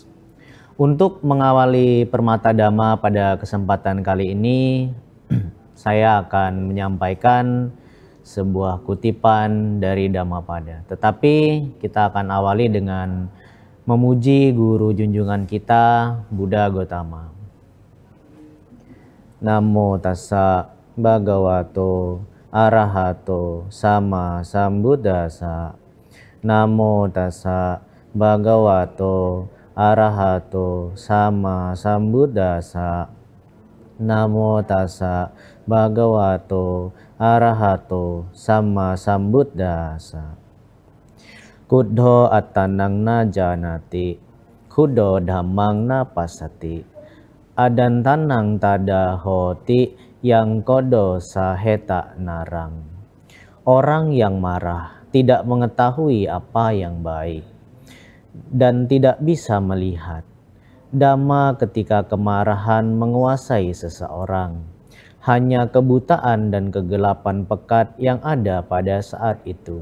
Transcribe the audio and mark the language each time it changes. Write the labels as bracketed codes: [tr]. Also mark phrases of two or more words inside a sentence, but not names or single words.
[id] Untuk mengawali Permata Dhamma pada kesempatan kali ini, saya akan menyampaikan sebuah kutipan dari Dhammapada. Tetapi kita akan awali dengan memuji guru junjungan kita, Buddha Gotama. [pi] Namo tassa bhagavato arahato sama sambuddhassa. Namo tassa bhagavato arahato sama sambuddhassa. Namo tassa bhagavato arahato sama sambuddhassa. Kuddho attanang na janati, kuddho dhammang na pasati. Adantanang tada hoti yang kodo saheta narang. [id] Orang yang marah tidak mengetahui apa yang baik dan tidak bisa melihat. Dhamma ketika kemarahan menguasai seseorang, hanya kebutaan dan kegelapan pekat yang ada pada saat itu.